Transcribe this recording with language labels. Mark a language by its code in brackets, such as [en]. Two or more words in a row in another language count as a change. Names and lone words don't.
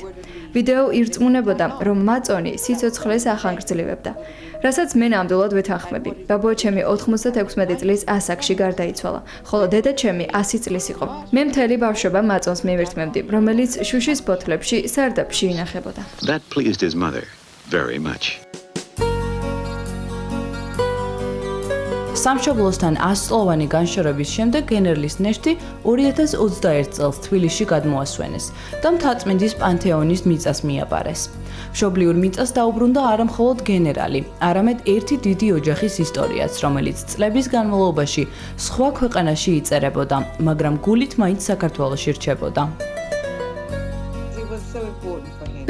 [ka] ვიდეო ირწმუნებოდა, რომ მაწონი სიცოცხლეს ახანგრძლივებდა. რასაც მე ნამდვილად ვეთანხმები. ბაბუაჩემი 96 წლის ასაკში გარდაიცვალა, ხოლო დედაჩემი 100 წლის იყო. მე მთელი ბავშვობა მაწონს მივირთმევდი, რომელიც შუშის ფოთლებში სარდაფში ინახებოდა. [en] That pleased his mother very much. [ka] სამშობლოსთან 100-წლოვანი განშორების შემდეგ გენერლის ნეშტი 2021 წელს თბილისში გადმოასვენეს და მთაწმინდის პანთეონის მიწას მიაბარეს. მშობლიურ მიწას დაუბრუნდა არა მხოლოდ გენერალი, არამედ ერთი დიდი ოჯახის ისტორიაც, რომელიც წლების განმავლობაში სხვა ქვეყანაში იწერებოდა, მაგრამ გულით მაინც საქართველოში რჩებოდა.